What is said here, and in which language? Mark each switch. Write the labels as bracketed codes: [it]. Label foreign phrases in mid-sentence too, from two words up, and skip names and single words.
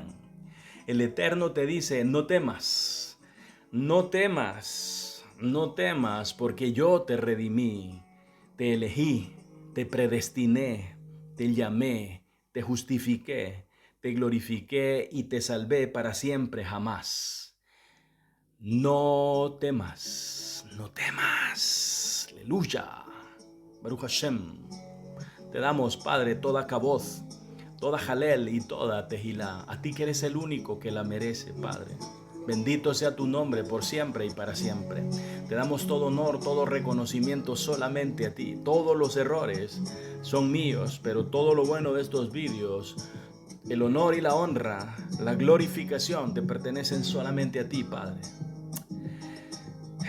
[es] El Eterno te dice: no temas, no temas, no temas, porque yo te redimí, te elegí, te predestiné, te llamé, te justifiqué, te glorifiqué y te salvé para siempre jamás. No temas, no temas. Aleluya. [he] ברוך השם. [es] Te damos, Padre, toda Kaboth, toda Jalel y toda Tehilá. A ti que eres el único que la merece, Padre. Bendito sea tu nombre por siempre y para siempre. Te damos todo honor, todo reconocimiento solamente a ti. Todos los errores son míos, pero todo lo bueno de estos vídeos, el honor y la honra, la glorificación te pertenecen solamente a ti, Padre.